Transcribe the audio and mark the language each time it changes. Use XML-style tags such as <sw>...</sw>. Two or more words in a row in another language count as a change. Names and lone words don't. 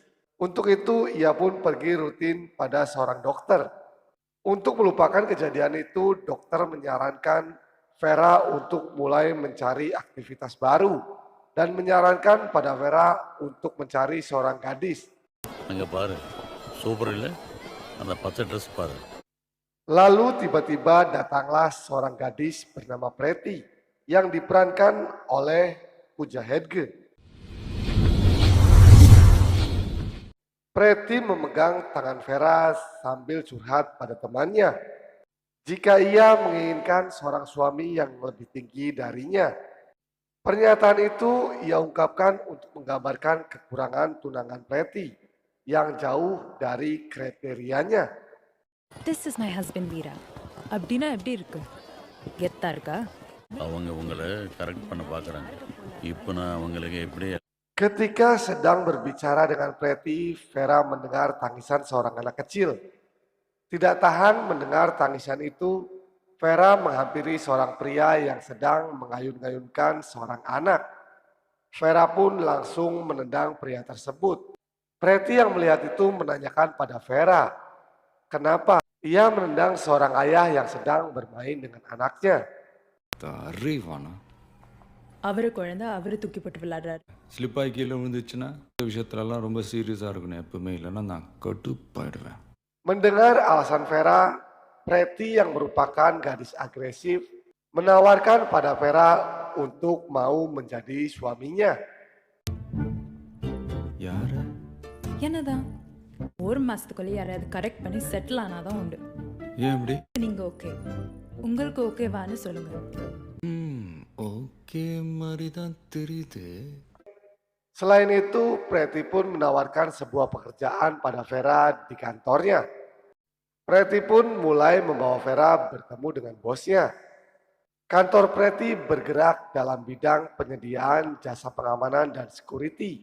<id>Untuk itu ia pun pergi rutin pada seorang dokter. Untuk melupakan kejadian itu, dokter menyarankan Vera untuk mulai mencari aktivitas baru dan menyarankan pada Vera untuk mencari seorang gadis.</id> <ta>அங்கே பாரு சூப்பர் இல்லை அந்த பச்சை ட்ரெஸ் பாரு.</ta> <id>Lalu tiba-tiba datanglah seorang gadis bernama Preti yang diperankan oleh Pooja Hedge. Preti memegang tangan Vera sambil curhat pada temannya. Jika ia menginginkan seorang suami yang lebih tinggi darinya. Pernyataan itu ia ungkapkan untuk menggambarkan kekurangan tunangan Preti yang jauh dari kriterianya.</id> <en>This is my husband Veera.</en> <ta>அப்படின்னா எப்படி இருக்கு? கெத்தா இருக்கா? அவங்க உங்களை கரெக்ட் பண்ண பார்க்குறாங்க. இப்போ நான் அவங்களுக்கு எப்படி</ta> <id>Ketika sedang berbicara dengan Preti, Vera mendengar tangisan seorang anak kecil. Tidak tahan mendengar tangisan itu, Vera menghampiri seorang pria yang sedang mengayun-ayunkan seorang anak. Vera pun langsung menendang pria tersebut. Preti yang melihat itu menanyakan pada Vera, kenapa ia menendang seorang ayah yang sedang bermain dengan anaknya.</id> <ta>அறிவானா அவரு குழந்தை அவரு தூக்கி போட்டு விளையாடுறாரு. ஸ்லிப்பாகி கீழே விழுந்துச்சுன்னா இந்த விஷயத்துலலாம் ரொம்ப சீரியஸாக இருக்கணும் எப்பவுமே, இல்லைன்னா நான் கடுப்பாயிடுவேன்.</ta> <id>Mendengar alasan Vera, Preti yang merupakan gadis agresif menawarkan pada Vera untuk mau menjadi suaminya.</id> <ta>யாரு? என்னதான் ஒரு மாசத்துக்குள்ள யாராவது கரெக்ட் பண்ணி செட்டில் ஆனாதான் உண்டு. ஏன் இப்படி? நீங்க ஓகே, உங்களுக்கு ஓகேவான்னு சொல்லுங்க. ஓகே மாதிரி தான் தெரியுது.</ta> <id>Selain itu, Preti pun menawarkan sebuah pekerjaan pada Vera di kantornya. Preti pun mulai membawa Vera bertemu dengan bosnya. Kantor Preti bergerak dalam bidang penyediaan jasa pengamanan dan security.</id>